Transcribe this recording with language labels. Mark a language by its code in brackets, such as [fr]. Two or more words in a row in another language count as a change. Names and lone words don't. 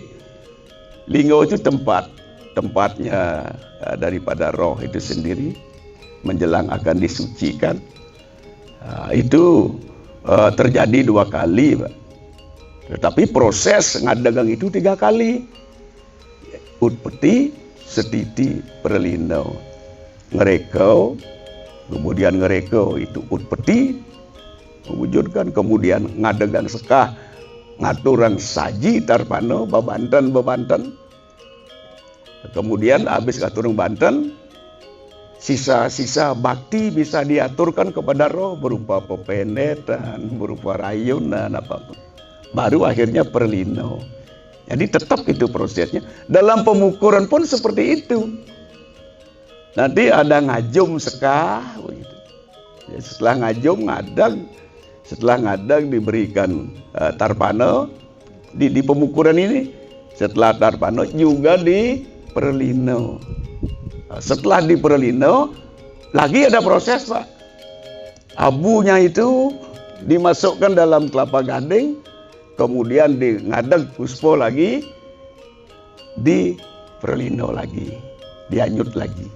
[id] Linggo itu tempatnya daripada roh itu sendiri menjelang akan disucikan. Itu terjadi 2 kali, Pak. Tetapi proses ngadagang itu 3 kali. [sa] Utpeti, setiti, perlindau. [ban] Ngerekau, [id] kemudian ngerekau itu utpeti mewujudkan, kemudian [ban] ngadegang sekah ngaturang saji tarpano bebanten, [id] kemudian habis [ban] ngaturang banten [id] sisa-sisa bakti bisa diaturkan kepada roh berupa pependetan, berupa rayunan apapun, baru akhirnya perlino. Jadi tetap itu prosesnya. Dalam pemukuran pun seperti itu. Nanti ada [ban] ngajum sekah [id] begitu. Ya, setelah ngajum ngadang, setelah ngadang diberikan tarpano di pemukuran ini. Setelah tarpano juga di perlino. Setelah di perlino lagi ada proses, Pak. Abunya itu dimasukkan dalam kelapa gading, kemudian di ngadeg puspo lagi, di perlino lagi, dianyut lagi.